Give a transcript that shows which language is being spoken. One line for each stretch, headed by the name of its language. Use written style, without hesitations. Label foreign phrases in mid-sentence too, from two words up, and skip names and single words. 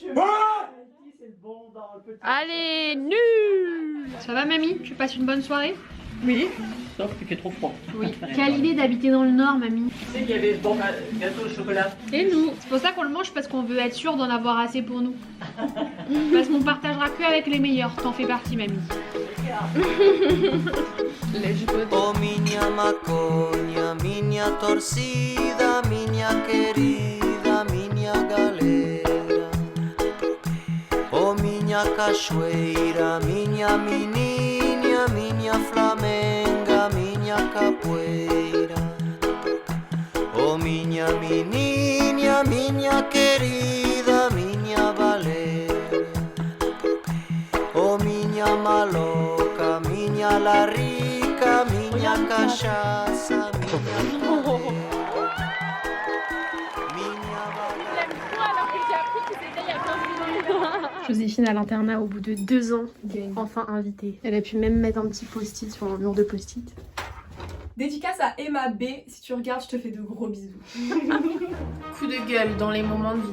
French: Allez, nul. Ça va mamie? Tu passes une bonne soirée? Oui, sauf qu'il fait trop froid. Oui. Quelle idée d'habiter dans le nord mamie? Tu sais qu'il y avait bon gâteau au chocolat. Et nous? C'est pour ça qu'on le mange parce qu'on veut être sûr d'en avoir assez pour nous. Parce qu'on partagera que avec les meilleurs. T'en fais partie mamie.
Portuguese: Oh minha maconha, minha torcida, minha querida, minha galera. Oh minha cachoeira, minha menina, minha flamenga, minha capoeira. Oh minha menina, minha querida, minha baleira. Oh minha maloca, minha larica, minha cachaça, minha
French: Joséphine à l'internat au bout de 2 ans, enfin invitée. Elle a pu même mettre un petit post-it sur un mur de post-it. Dédicace à Emma B. Si tu regardes, je te fais de gros bisous. Coup de gueule dans les moments de vie.